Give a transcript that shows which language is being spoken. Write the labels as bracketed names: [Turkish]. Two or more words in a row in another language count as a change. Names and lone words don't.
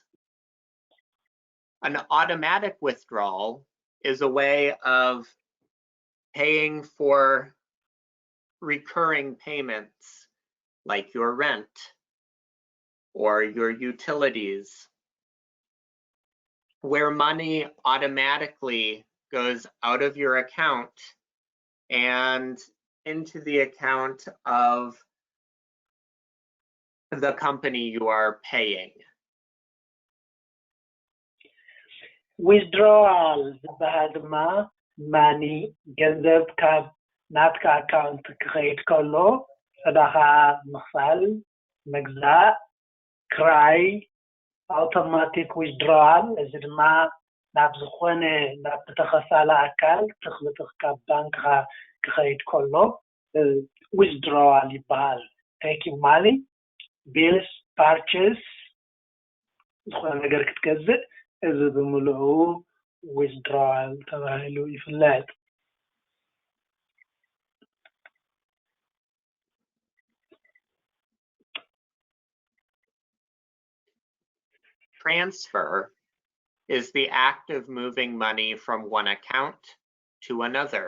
[English] An automatic withdrawal is a way of paying for recurring payments like your rent or your utilities, where money automatically goes out of your account and into the account of the company you are paying. [Tigrinya] withdrawal ዝበሃል ድማ ማኒ ገንዘብ ካብ ናትካ ኣካውንት ክኸይድ ከሎ ዕዳኻ ምኽፋል ምግዛእ ክራይ [English] automatic withdrawal [Tigrinya] እዚ ድማ ናብ ዝኾነ ናብ ተኸፋለ ኣካል ትኽብትኽ ካብ ባንክኻ ክኸይድ ከሎ withdrawal ይበሃል። [English] taking money, bills, purchase [Tigrinya] ዝኾነ ነገር ክትገዝእ እዚ ብምልኡ withdrawal ተባሂሉ ይፍለጥ። [English] Transfer is the act of moving money from one account to another.